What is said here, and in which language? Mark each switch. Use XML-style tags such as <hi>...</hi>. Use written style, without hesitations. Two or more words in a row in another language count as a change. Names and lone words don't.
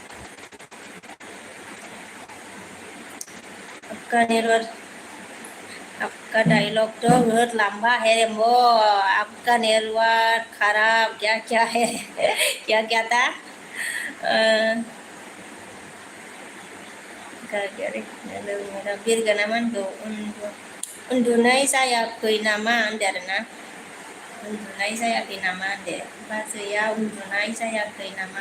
<hi>आपका नेटवर्क आपका डायलॉग तो बहुत लंबा है रेम्बो, आपका नेटवर्क खराब, क्या क्या है क्या क्या था</hi> <brx>बिरगोना मानखौ उन्दुनाय जायाखै नामा होनदो आरोना, उन्दुनाय जायाखै नामा होनदो, बाजैया उन्दुनाय जायाखै नामा</brx>